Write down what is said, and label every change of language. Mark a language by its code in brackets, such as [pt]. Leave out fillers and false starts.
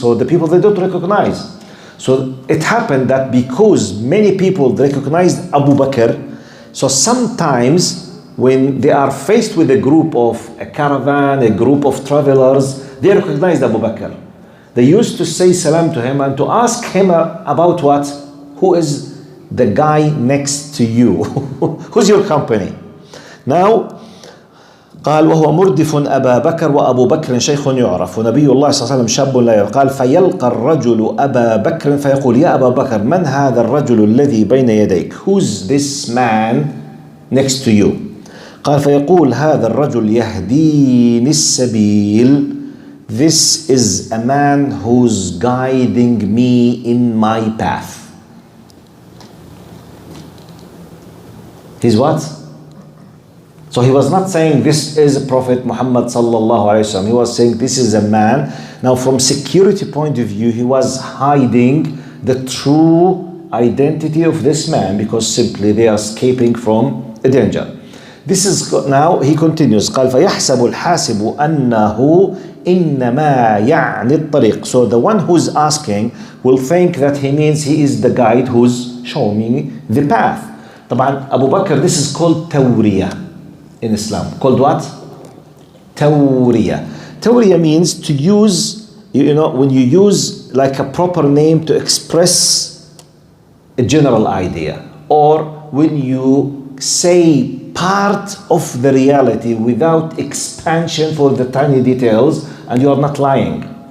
[en] So the people, they don't recognize. So it happened that because many people recognized Abu Bakr, so sometimes when they are faced with a caravan, a group of travelers, they recognized Abu Bakr. They used to say salam to him and to ask him about what? Who is the guy next to you? Who's your company? Now, [ar] قال وهو مردف أبا بكر وأبو بكر شيخ يعرف ونبي الله صلى الله عليه وسلم شاب لا يعرف. قال فيلقى الرجل أبا بكر فيقول يا أبا بكر من هذا الرجل الذي بين يديك? [en] Who's this man next to you? [ar] قال فيقول هذا الرجل يهديني السبيل. [en] This is a man who's guiding me in my path. He's what? So he was not saying this is Prophet Muhammad sallallahu alaihi wasallam. He was saying this is a man. Now from security point of view, he was hiding the true identity of this man because simply they are escaping from a danger. This is now he continues. [ar] قال فيحسب الحاسب أنه إنما يعني الطريق. [en] So the one who's asking will think that he means he is the guide who's showing me the path. [ar] طبعا [en] Abu Bakr, this is called tawriya in Islam. Called what? Tawriya. Tawriya means to use, you know, when you use like a proper name to express a general idea, or when you say part of the reality without expansion for the tiny details, and you are not lying.